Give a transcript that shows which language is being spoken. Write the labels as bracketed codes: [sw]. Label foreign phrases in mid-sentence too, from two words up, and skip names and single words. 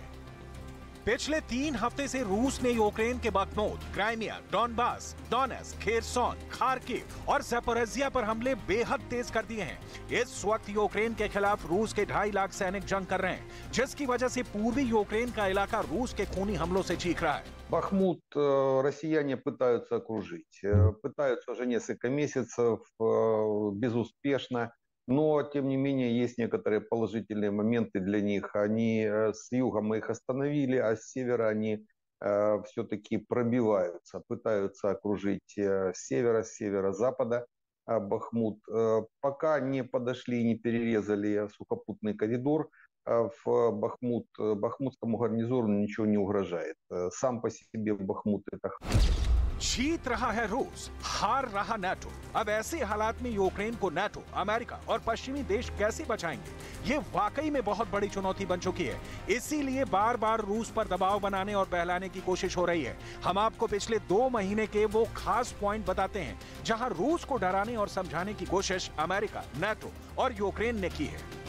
[hi] पिछले 3 हफ्ते से रूस ने यूक्रेन के बखमूत, क्राइमिया, डॉनबास, डोनेट्स्क, खेरसोन, खार्किव और ज़पोरिज़िया पर हमले बेहद तेज कर दिए हैं। इस वक्त यूक्रेन के खिलाफ रूस के 2.5 लाख सैनिक जंग कर रहे हैं, जिसकी वजह से पूर्वी यूक्रेन का इलाका रूस के खूनी हमलों से चीख रहा है। [ru] Бахмут россияне пытаются окружить. Пытаются уже несколько месяцев, безуспешно. Но, тем не менее, есть некоторые положительные моменты для них. Они с юга мы их остановили, а с севера они все-таки пробиваются. Пытаются окружить с севера, с северо-запада Бахмут. Пока не подошли и не перерезали сухопутный коридор, в бахмутскому гарнизону ничего не угрожает. Сам по себе Бахмут это... [hi] जीत रहा है रूस, हार रहा नाटो। अब ऐसे हालात में यूक्रेन को नाटो, अमेरिका और पश्चिमी देश कैसे बचाएंगे? ये वाकई में बहुत बड़ी चुनौती बन चुकी है। इसीलिए बार बार रूस पर दबाव बनाने और बहलाने की कोशिश हो रही है। हम आपको पिछले 2 महीने के वो खास पॉइंट बताते हैं जहां रूस को डराने और समझाने की कोशिश अमेरिका, नाटो और यूक्रेन ने की है।